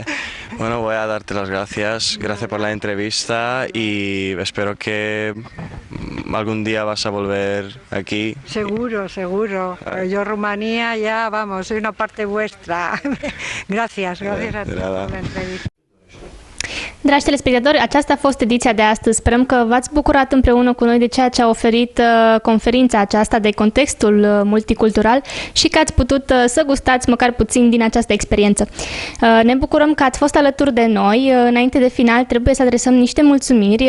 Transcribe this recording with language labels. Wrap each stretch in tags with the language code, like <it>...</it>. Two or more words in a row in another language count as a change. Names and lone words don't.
<es>Bueno, voy a darte las gracias por la entrevista y espero que algún día vas a volver aquí. Seguro, seguro. Yo Rumanía ya, vamos, soy una parte vuestra. Gracias a ti por la entrevista.</es> <ro>Dragi telespectatori, aceasta a fost ediția de astăzi. Sperăm că v-ați bucurat împreună cu noi de ceea ce a oferit conferința aceasta, de contextul multicultural și că ați putut să gustați măcar puțin din această experiență. Ne bucurăm că ați fost alături de noi. Înainte de final trebuie să adresăm niște mulțumiri.</ro>